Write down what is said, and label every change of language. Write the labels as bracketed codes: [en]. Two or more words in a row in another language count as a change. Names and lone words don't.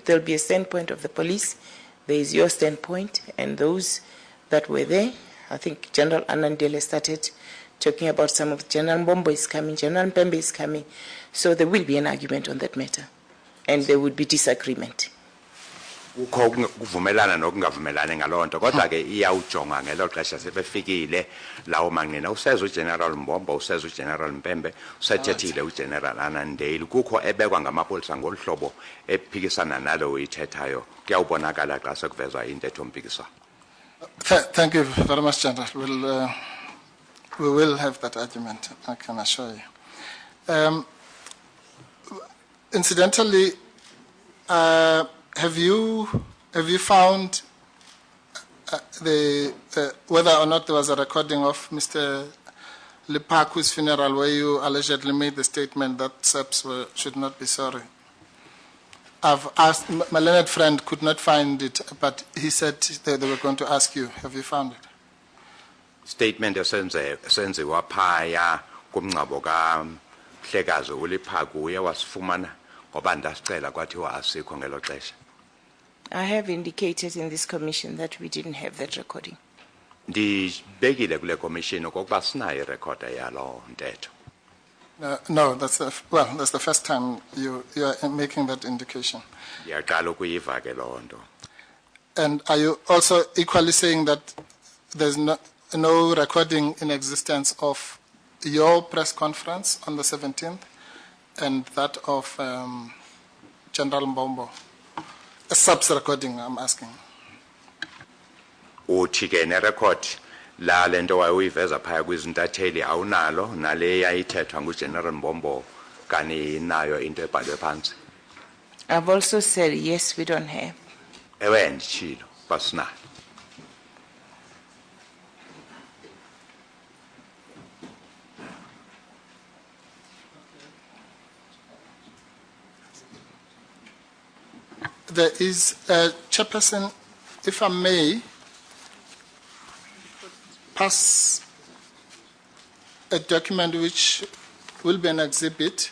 [en] There will be a standpoint of the police. There is your standpoint, and those that were there. I think General Anandele started talking about some of General Mbombo is coming, General Mpembe is coming. So there will be an argument on that matter, and there would be disagreement. [xh] Ukho ukuvumelana nokungavumelani ngaloo nto kodwa ke iyawujonga ngelo xesha sebefikile lawo manqina useza uGeneral Mbombo useza uGeneral Mpembe usethethile uGeneral Anandeli kukho ebekwa ngamapolisa ngolhlobo ephikisana nalo uyithethayo kuyawubonakala xa sekuvezwa intetho mpikisano. [en] Thank you very much, General. We will have that argument, I can assure you. Incidentally, have you found whether or not there was a recording of Mr. Lipaku's funeral where you allegedly made the statement that SABC should not be sorry? I've asked, my learned friend could not find it, but he said they were going to ask you. Have you found it? [xh] Statement esenziwa phaya kumngcwabo kaMhlekazi uLiphaku uye wasifumana ngoba ndasicela kwathiwa asikho ngelo xesha. [en] I have indicated in this commission that we didn't have that recording. [xh] Ndibekile kule commission okokuba sinayo irecord yalo ntetho. [en] No, that's the first time you are making that indication. [xh] Yaqala ukuyiva ke loo nto. [en] And are you also equally saying that there's no recording in existence of your press conference on the 17th and that of General Mbombo? A SABC recording, I'm asking. [xh] Uthi ke ne-record la lento wayuyiveza phaya kwizintatheli awunalo nale yayithethwa nguGeneral Mbombo kani nayo into ebhalwe phansi. [en] I've also said yes, we don't have. [xh] Ewe nditshilo basinayo. [en] There is a chairperson, if I may, pass a document which will be an exhibit.